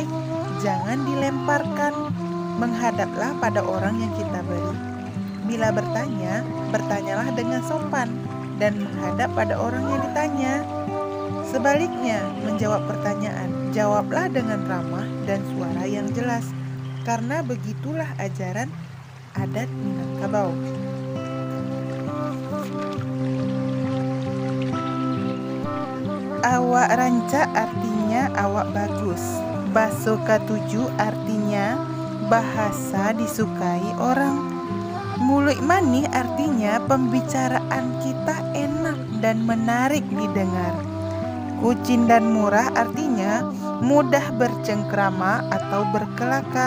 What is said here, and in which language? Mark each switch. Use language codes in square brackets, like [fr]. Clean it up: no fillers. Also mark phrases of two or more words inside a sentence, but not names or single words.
[id] Jangan dilemparkan, menghadaplah pada orang yang kita beri. Bila bertanya, bertanyalah dengan sopan dan menghadap pada orang yang ditanya. Sebaliknya, menjawab pertanyaan, jawablah dengan ramah dan suara yang jelas, karena begitulah ajaran adat Minangkabau. [min] Awak rancak [id] artinya awak bagus. [min] Baso katuju [id] artinya bahasa disukai orang. [min] Mulut manih [id] artinya pembicaraan kita enak dan menarik didengar. Kucing dan murah artinya mudah bercengkrama atau berkelakar.